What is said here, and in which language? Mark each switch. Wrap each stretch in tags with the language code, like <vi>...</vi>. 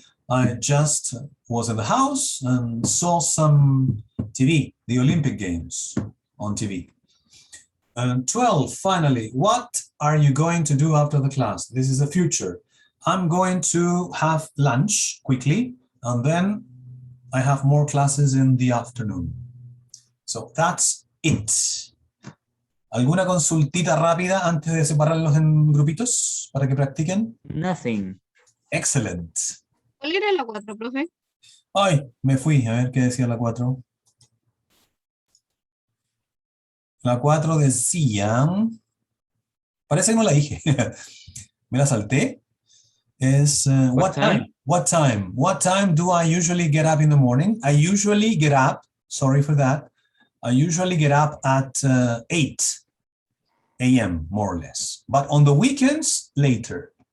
<en>I just was in the house and saw some TV, the Olympic Games on TV. And 12, finally, what are you going to do after the class? This is the future. I'm going to have lunch quickly, and then I have more classes in the afternoon. So that's it.</en> <es>¿Alguna consultita rápida antes de separarlos en grupitos para que practiquen?</es> <en>Nothing. Excellent.</en> <es>¿Cuál era la 4, profe? Ay, me fui, a ver qué decía la 4. La 4 decía, parece que no la dije, me la salté.</es> <en>Es, what time? What time do I usually get up in the morning? I usually get up, sorry for that, I usually get up at 8 a.m. more or less, but on the weekends, later.</en>